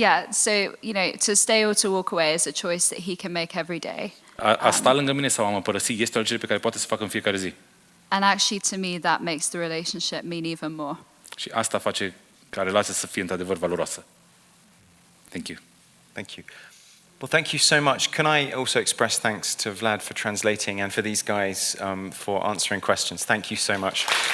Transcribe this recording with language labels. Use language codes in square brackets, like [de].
[en] So to stay or to walk away is a choice that he can make every day. [ro] A sta lângă mine sau a mă părăsi este o alegere pe care poate să facă în fiecare zi. [en] And actually, to me, that makes the relationship mean even more. [ro] Și asta face ca relația să fie într-adevăr valoroasă. [en] Thank you. Thank you. Well, thank you so much. Can I also express thanks to Vlad for translating and for these guys for answering questions? Thank you so much.